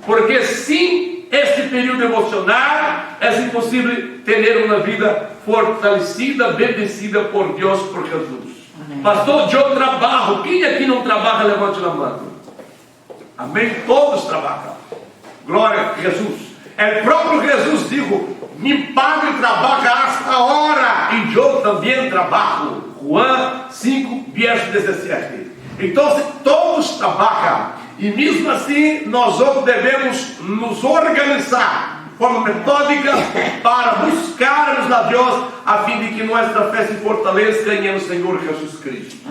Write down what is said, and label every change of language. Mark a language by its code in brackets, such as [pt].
[pt] Porque sem este período devocional é impossível ter uma vida fortalecida, bendecida por Deus, por Jesus. Amém. Pastor, eu trabalho. Quem aqui não trabalha, levante a mão. Amém? Todos trabalham. Glória a Jesus. O próprio Jesus disse: [es] mi Padre trabaja hasta ahora y yo también trabajo. Juan 5, verso 17. [pt] Então, todos trabalham, e mesmo assim, nós devemos nos organizar de forma metódica para buscarmos a Deus, a fim de que nossa fé se fortaleça no Senhor Jesus Cristo.